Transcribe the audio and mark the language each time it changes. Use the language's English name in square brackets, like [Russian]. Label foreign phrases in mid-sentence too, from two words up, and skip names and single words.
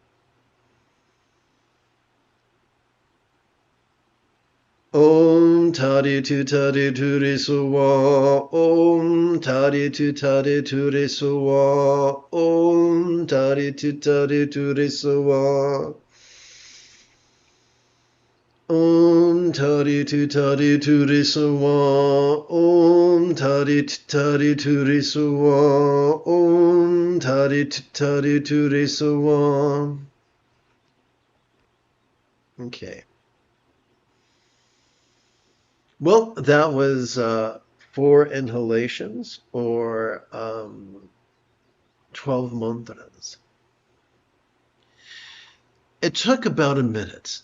[Sanskrit] Om Tare Tu Tare Tu Re Sawa, Om Tare Tu Tare Tu Re Sawa, Om Tare Tu Tare Tu Re Sawa. Om Tare Tu Tare Tu Re Sawa, Om Tare Tu Tare Tu Re Sawa, Om Tare Tu Tare Tu Re Sawa. [English] Okay. Well, that was 4 inhalations or 12 mantras. It took about a minute.